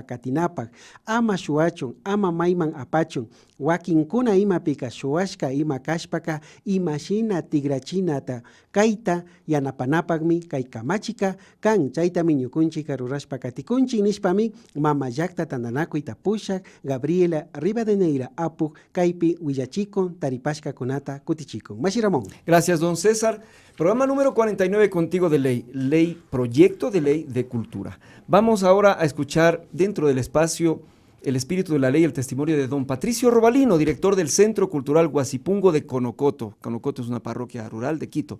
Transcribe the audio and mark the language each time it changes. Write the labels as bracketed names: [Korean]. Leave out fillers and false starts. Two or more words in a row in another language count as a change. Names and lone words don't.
[Quechua] katinapak, ama shuachun, ama mayman apachun, wakinkuna imapika shuashka ima kashpaka, imashina tigrachinata, kaita yanapanapakmi, kay kamachika, kan chaytami ñukunchika rurashpa katikunchik nishpami, mama llaqta tandanakuyta pushak, Gabriela Rivadeneira apuk, kaypi willachikun, taripashkakunata kutichikun. Mashi Ramón. [Spanish] Gracias, don César. Programa número 49 contigo de ley, proyecto de ley de cultura. Vamos ahora a escuchar dentro del espacio El espíritu de la ley, el testimonio de don Patricio Robalino, director del Centro Cultural Guasipungo de Conocoto. Conocoto es una parroquia rural de Quito.